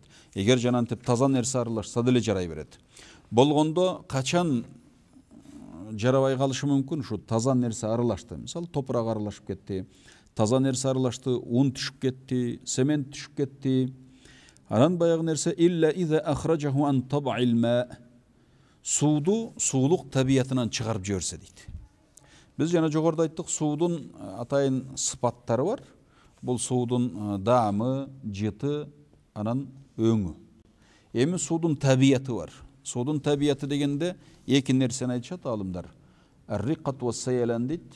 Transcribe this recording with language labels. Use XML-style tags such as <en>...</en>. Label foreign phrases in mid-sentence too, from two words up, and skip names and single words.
<ky>Эгер жанантип таза нерсе аралашса деле жарай берет. Болгондо качан жарабай калышы мүмкүн? Ушу таза нерсе аралашты. Мисалы, топурак аралашып кетти, таза нерсе аралашты, ун түшүп кетти, цемент түшүп кетти. Анан баягы нерсе</ky> <ar>إلا إذا أخرجه عن طبع الماء.</ar> <ky>Сууду суулук табиятынан чыгарып жиберсе дейт. Биз жана жогоруда айттык, суудун атайын сыпаттары бар. Бул суудун даамы, жыты, анан өңү. Эми суудун табияты бар. Судун табияты дегенде эки нерсени айтышат алымдар.</ky> <ar>الرقة والسيلان</ar> <ky>дейт.</ky>